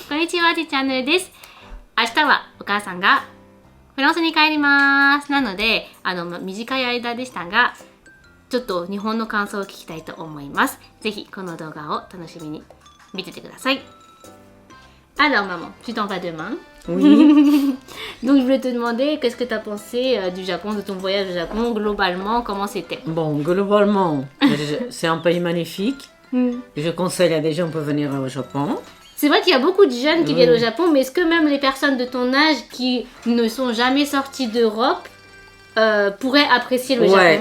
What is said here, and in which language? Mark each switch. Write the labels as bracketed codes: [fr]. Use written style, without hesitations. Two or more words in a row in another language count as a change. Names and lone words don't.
[ja] にちは、ちチャンネルです。明日はお母さんがフランスに帰ります。なので、短い間でしたが、ちょっと日本の感想を聞きたいと思います。ぜひこの動画を楽しみに見ててください。 [fr] Alors maman, tu t'en vas demain? Oui. Donc je voulais te demander, qu'est-ce que tu as pensé du Japon, de ton voyage au Japon, globalement, comment c'était? Bon, globalement, c'est un pays magnifique. Je conseille à des gens pour venir au Japon. C'est vrai qu'il y a beaucoup de jeunes qui viennent au Japon, mais est-ce que même les personnes de ton âge qui ne sont jamais sorties d'Europe pourraient apprécier le Japon?